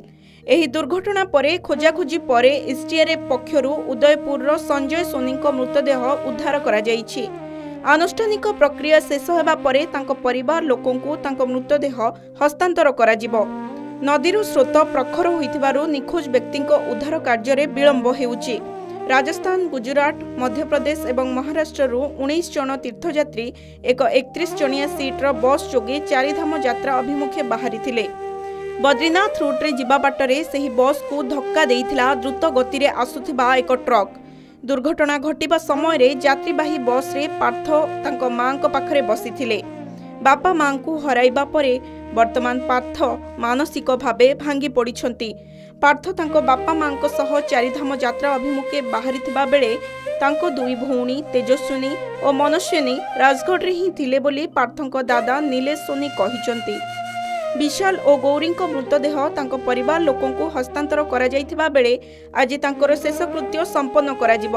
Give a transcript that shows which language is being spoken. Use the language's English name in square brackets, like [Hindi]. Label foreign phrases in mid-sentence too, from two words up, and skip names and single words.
[Odia] ଏହି ଦୁର୍ଘଟଣା ପରେ ଖୋଜାଖୋଜି ପରେ ଏସଟିଆରଏଫ ପକ୍ଷରୁ ଉଦୟପୁର ସଞ୍ଜୟ ସୋନି ମୃତଦେହ ଉଦ୍ଧାର କରା ଯାଇଛି। ଆନୁଷ୍ଠାନିକ ପ୍ରକ୍ରିୟା ଶେଷ ହେବା ପରେ ତାଙ୍କ ପରିବାର ଲୋକଙ୍କୁ ତାଙ୍କ ମୃତଦେହ ହସ୍ତାନ୍ତର କରା ଯିବ। ନଦୀର ସ୍ରୋତ ପ୍ରଖର ହୋଇଥିବାରୁ ନିଖୋଜ ବ୍ୟକ୍ତିଙ୍କ ଉଦ୍ଧାର କାର୍ଯ୍ୟ ବିଳମ୍ବ ହେଉଛି। ରାଜସ୍ଥାନ, ଗୁଜରାଟ, ମଧ୍ୟ ପ୍ରଦେଶ ଏବଂ ମହାରାଷ୍ଟ୍ର 19 ଜଣ ତୀର୍ଥଯାତ୍ରୀ ଏକ 31 ଜଣିଆ ସିଟର ବସ ଯୋଗେ ଚାରିଧାମ ଯାତ୍ରା ଅଭିମୁଖେ ବାହାରି ଥିଲେ। ବଦ୍ରୀନାଥ ରୁଟରେ ଯିବା ବାଟରେ ସେହି ବସ କୁ ଧକ୍କା ଦେଇଥିଲା ଦ୍ରୁତ ଗତି ରେ ଆସୁଥିବା ଏକ ଟ୍ରକ। ଦୁର୍ଘଟଣା ଘଟିବା ସମୟ ରେ ଯାତ୍ରୀବାହୀ ବସ ରେ ପାର୍ଥ ତାଙ୍କ ମାଙ୍କ ପାଖରେ ବସିଥିଲେ। ବାପା ମା କୁ ହରାଇବା ପରେ ବର୍ତ୍ତମାନ ପାର୍ଥ ମାନସିକ ଭାବେ ଭାଙ୍ଗି ପଡ଼ିଛନ୍ତି। ପାର୍ଥ ତାଙ୍କ ବାପା ମା ସହ ଚାରିଧାମ ଯାତ୍ରା ଅଭିମୁଖେ ବାହାରି ଥିବା ବେଳେ ତାଙ୍କ 2 ଭଉଣୀ ତେଜସ୍ୱିନୀ ଓ ମନସ୍ୱିନୀ ରାଜଗଡ଼ ରେ ହିଁ ଥିଲେ ବୋଲି ପାର୍ଥଙ୍କ ଦାଦା ନୀଲେଶ ସୋନି କହିଛନ୍ତି। ବିଶାଳ ଓ ଗୌରୀ ମୃତଦେହ ତାଙ୍କ ପରିବାର ଲୋକଙ୍କୁ ହସ୍ତାନ୍ତର କରା ଯାଇଥିବା ବେଳେ ଆଜି ତାଙ୍କର ଶେଷକୃତ୍ୟ ସମ୍ପନ୍ନ କରା ଯିବ।